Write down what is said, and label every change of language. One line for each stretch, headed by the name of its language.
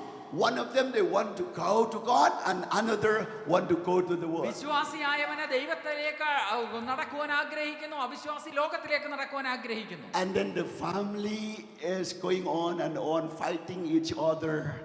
English: One of them, they want to go to God, and another want to go to the world.
Malayalam: വിശ്വാസിയായവനെ ദൈവത്തിലേക്ക് നടക്കുവാൻ ആഗ്രഹിക്കുന്നു, അവിശ്വാസി ലോകത്തിലേക്ക് നടക്കുവാൻ ആഗ്രഹിക്കുന്നു.
English: And then the family is going on and on, fighting each other.